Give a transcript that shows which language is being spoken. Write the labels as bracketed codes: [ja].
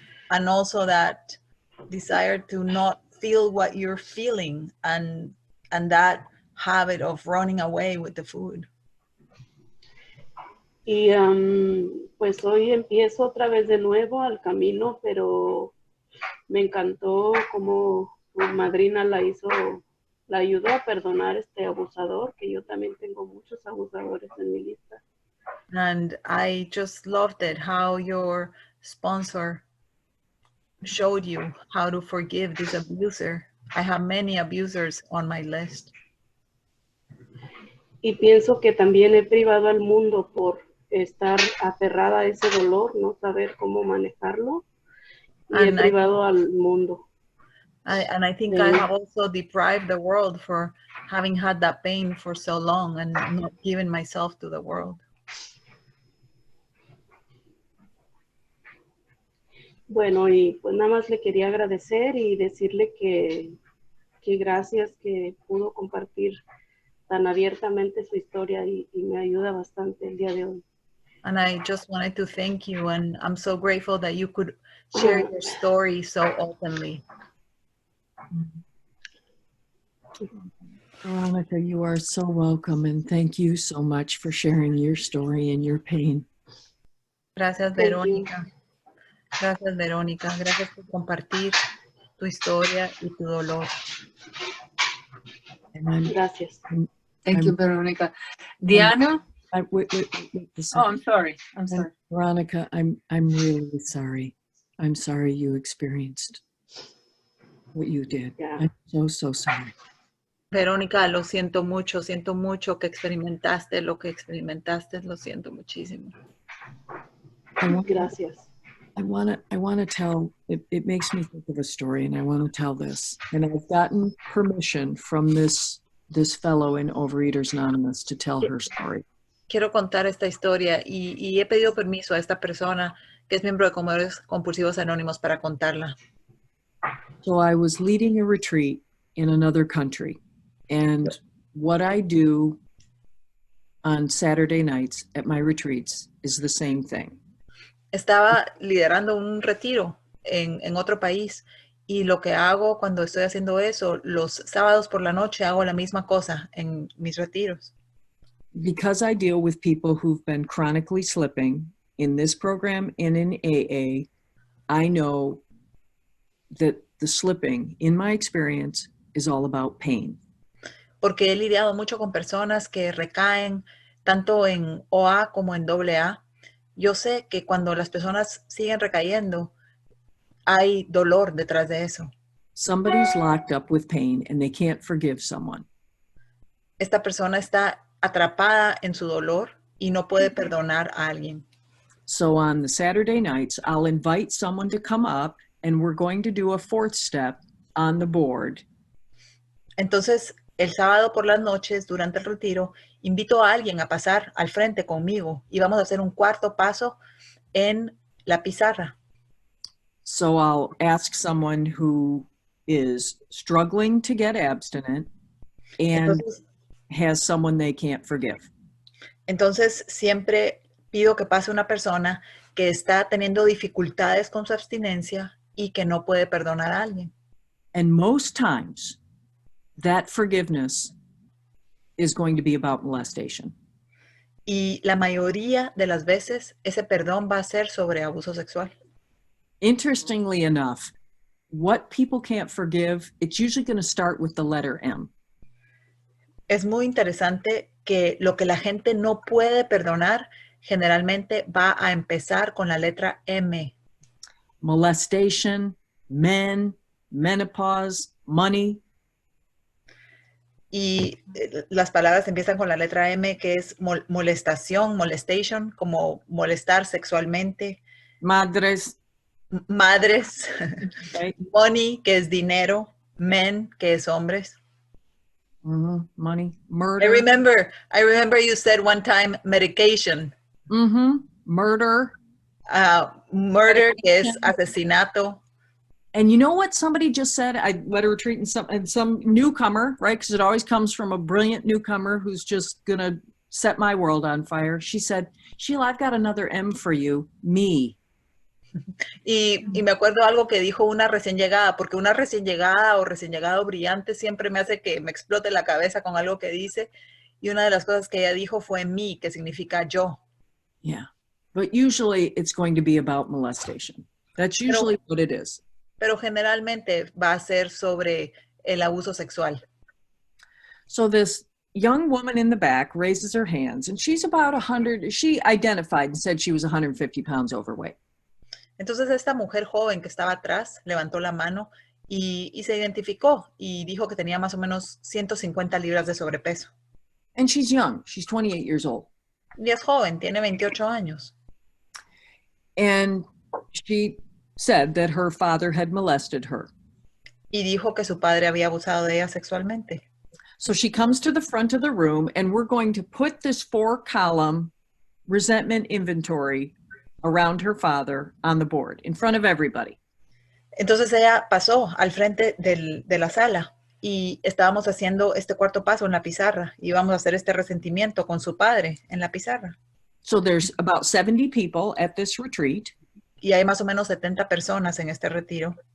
[en] And also that desire to not feel what you're feeling, and that habit of running away with the food. [es] Y pues hoy empiezo otra vez de nuevo al camino, pero me encantó cómo su madrina la ayudó a perdonar este abusador, que yo también tengo muchos abusadores en mi lista. [en] And I just loved it, how your sponsor showed you how to forgive this abuser. I have many abusers on my list. [es] Y pienso que también he privado al mundo por estar aferrada a ese dolor, no saber cómo manejarlo, y he [en] And [es] privado al mundo. [en] I think I have also deprived the world for having had that pain for so long and not given myself to the world. [es] Bueno, y pues nada más le quería agradecer y decirle que gracias que pudo compartir tan abiertamente su historia y me ayuda bastante el día de hoy. [en] And I just wanted to thank you, and I'm so grateful that you could share your story so openly. Veronica, you are so welcome, and thank you so much for sharing your story and your pain. [es] Gracias, Verónica. Gracias, Verónica. Gracias por compartir tu historia y tu dolor. Gracias. [en] Thank you, Veronica. Diana? Wait a Oh, I'm sorry. I'm sorry. Veronica, I'm really sorry. I'm sorry you experienced what you did. Yeah. I'm so sorry. [es] Verónica, lo siento mucho que experimentaste lo que experimentaste, lo siento muchísimo. Gracias. [en] I want to tell, it makes me think of a story, and I want to tell this. And I've gotten permission from this fellow in Overeaters Anonymous to tell her story. [es] Quiero contar esta historia y he pedido permiso a esta persona que es miembro de Comedores Compulsivos Anónimos para contarla. [en] So I was leading a retreat in another country, and what I do on Saturday nights at my retreats is the same thing. [es] Estaba liderando un retiro en otro país y lo que hago cuando estoy haciendo eso, los sábados por la noche hago la misma cosa en mis retiros. [en] Because I deal with people who've been chronically slipping in this program and in AA, I know that the slipping, in my experience, is all about pain. [es] Porque he lidiado mucho con personas que recaen tanto en OA como en AA. Yo sé que cuando las personas siguen recayendo, hay dolor detrás de eso. [en] Somebody's locked up with pain and they can't forgive someone. [es] Esta persona está atrapada en su dolor y no puede perdonar a alguien. [en] So on the Saturday nights, I'll invite someone to come up and we're going to do a fourth step on the board. [es] Entonces, el sábado por las noches, durante el retiro, invito a alguien a pasar al frente conmigo y vamos a hacer un cuarto paso en la pizarra. [en] So I'll ask someone who is struggling to get abstinent and has someone they can't forgive. [es] Entonces, siempre pido que pase una persona que está teniendo dificultades con su abstinencia y que no puede perdonar a alguien. [en] And most times, that forgiveness is going to be about molestation. [es] Y la mayoría de las veces, ese perdón va a ser sobre abuso sexual. [en] Interestingly enough, what people can't forgive, it's usually going to start with the letter M. [es] Es muy interesante que lo que la gente no puede perdonar generalmente va a empezar con la letra M. [en] Molestation, men, menopause, money. [es] Y las palabras empiezan con la letra M, que es molestación, molestation, como molestar sexualmente. Madres. Madres. [en] Okay. [es] Money, que es dinero. Men, que es hombres. [en] Money. Murder. I remember you said one time medication. Murder. [es] Murder, que es asesinato. [en] And you know what somebody just said? I led a retreat and some newcomer, right? Because it always comes from a brilliant newcomer who's just going to set my world on fire. She said, Sheila, I've got another M for you, me. [es] Y me acuerdo algo que dijo una recién llegada, porque una recién llegada o recién llegado brillante siempre me hace que me explote la cabeza con algo que dice. Y una de las cosas que ella dijo fue me, que significa yo. [en] Yeah, but usually it's going to be about molestation. That's usually what it is. [es] Pero generalmente va a ser sobre el abuso sexual. [en] So this young woman in the back raises her hands, and she's about 100, she identified and said she was 150 pounds overweight. [es] Entonces esta mujer joven que estaba atrás levantó la mano y se identificó y dijo que tenía más o menos 150 libras de sobrepeso. [en] And she's young, she's 28 years old. [es] Y es joven, tiene 28 años. [en] And she said that her father had molested her. [es] Y dijo que su padre había abusado de ella sexualmente. [en] So she comes to the front of the room, and we're going to put this 4-column resentment inventory around her father on the board in front of everybody. [es] Entonces ella pasó al frente de la sala y estábamos haciendo este cuarto paso en la pizarra. Íbamos a hacer este resentimiento con su padre en la pizarra. [en] So there's about 70 people at this retreat. [es] Y hay más o menos 70 personas en este retiro.